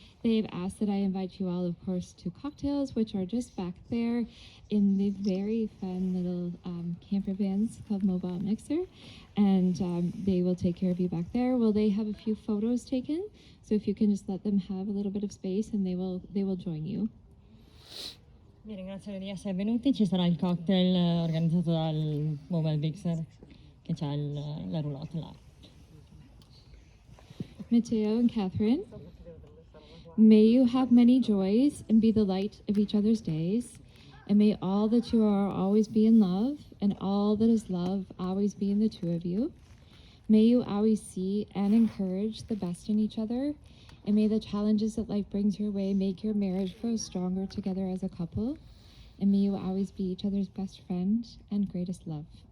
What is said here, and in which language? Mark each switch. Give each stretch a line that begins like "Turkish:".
English: They've asked that I invite you all, of course, to cocktails, which are just back there in the very fun little camper vans called Mobile Mixer. And they will take care of you back there. Well, they have a few photos taken, so if you can just let them have a little bit of space, and they will join you.
Italian: Vi ringrazio di essere venuti, ci sarà il cocktail organizzato dal Mobile Mixer che c'ha la roulotte là.
English: Matteo and Catherine, may you have many joys and be the light of each other's days, and may all that you are always be in love, and all that is love always be in the two of you. May you always see and encourage the best in each other, and may the challenges that life brings your way make your marriage grow stronger together as a couple, and may you always be each other's best friend and greatest love.